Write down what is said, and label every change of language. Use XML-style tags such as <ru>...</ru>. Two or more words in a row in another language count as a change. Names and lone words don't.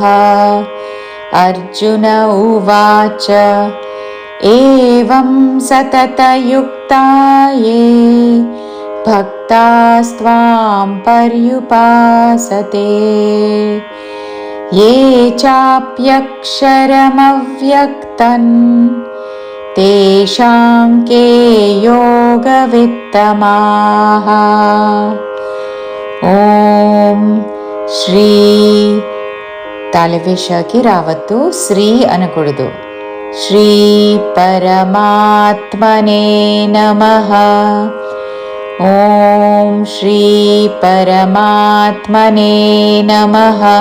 <sa>अर्जुन उवाच एवं सततयुक्ता ये भक्तास्त्वां पर्युपासते ये चाप्यक्षरमव्यक्तं तेषां के योगवित्तमाः।</sa> <te>ఓం శ్రీ తాళవేషకి రావద్దు, శ్రీ అనకూడదు.</te> <sa>శ్రీ పరమాత్మనే నమః. ఓం శ్రీ పరమాత్మనే నమః.</sa>